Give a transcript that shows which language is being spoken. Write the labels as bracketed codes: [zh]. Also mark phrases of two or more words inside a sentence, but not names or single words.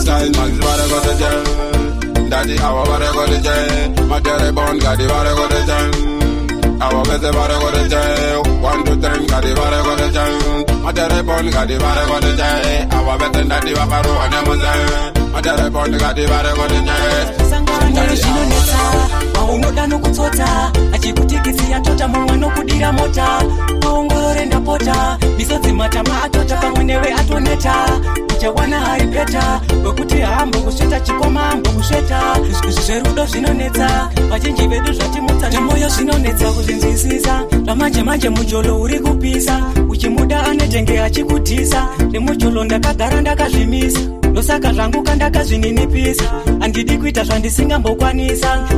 [en] Style man, is what I gotta do. Daddy, I want what I gotta do. My dirty bone, got the what I gotta do. I want better what I gotta do. One, two, three, got the what I gotta do. My dirty bone, got the what I gotta do. I want better than the what I gotta do. My dirty bone, got the what I gotta do. [sn] Zvisangano zvinonetsa, waunoda nokutsotsa, achikutikisi yatota, mumwe nokudira mota, waongorore ndapota, misodzi matama atota, pamwe newe atoneta, uchawana hari peta, wekuti hambo kusveta, chikoma hambo kusveta, zv-, zv-, zverudo zvinonetsa, vazhinji vedu zvatimutsa, zvemoyo zvinonetsa kuzvinzwisisa, zvamanje manje mujolo uri kupisa, uchimuda anetenge achikudhisa, nemujolo ndakagara ndakazvimisa, Ndosaka zvangu kandakazvininipisa, handidi kuita zvandisingambokwanisa.